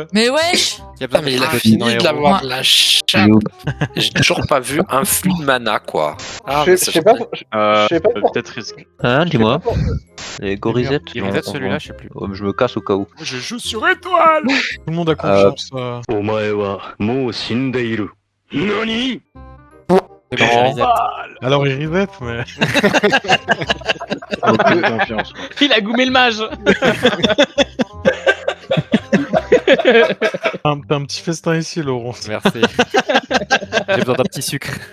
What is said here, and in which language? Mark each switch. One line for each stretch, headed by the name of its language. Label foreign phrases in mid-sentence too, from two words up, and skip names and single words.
French: Mais wesh! Il y a Putain, mais il a fini de l'avoir de la chatte. J'ai toujours pas vu un flux de mana, quoi. Ah, Je mais sais pas, je sais pas pour- Peut-être risque. Hein, dis-moi. Les Gorizet. Il reset celui-là, je sais plus. Je me casse au cas où. Je joue sur étoile! Tout le monde a confiance.
Japanese: お前はもう死んでいる。何？
French: C'est bon, je reset. Alors il reset, mais. Aucune confiance. Il a goumé le mage. T'as un petit festin ici, Laurent. Merci. J'ai besoin d'un petit sucre.